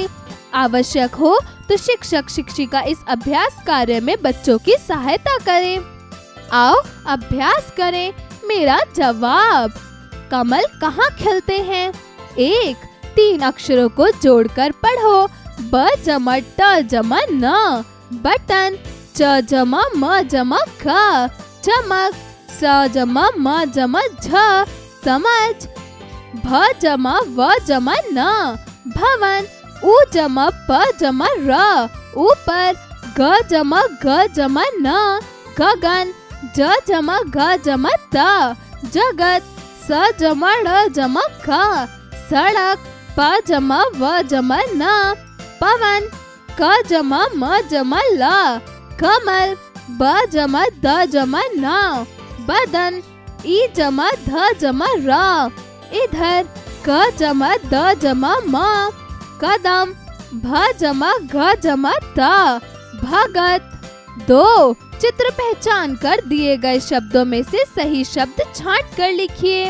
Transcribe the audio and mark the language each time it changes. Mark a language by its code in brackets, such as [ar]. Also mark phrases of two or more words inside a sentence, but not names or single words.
[hi] आवश्यक हो तो शिक्षक शिक्षिका इस अभ्यास कार्य में बच्चों की सहायता करें। आओ अभ्यास करें। मेरा जवाब। कमल कहाँ खिलते हैं? 1 3 अक्षरों को जोड़कर पढ़ो। ब जमा ट जमा न बटन। च जमा म जमा ख चमक। स जमा म जमा झ समझ। भ जमा व जमा न भवन। उ जमा प जमा र ऊपर। ग जमा ग जमा न गगन। ज जमा ग जमा त जगत। स जमा ड़ जमा क सड़क। प जमा व जमा न पवन। क जमा म जमा ल कमल। ब जमा द जमा न बदन। ई जमा ध जमा र इधर। क जमा द जमा म कदम। भ जमा घ जमा त भगत। 2 चित्र पहचान कर दिए गए शब्दों में से सही शब्द छांट कर लिखिए।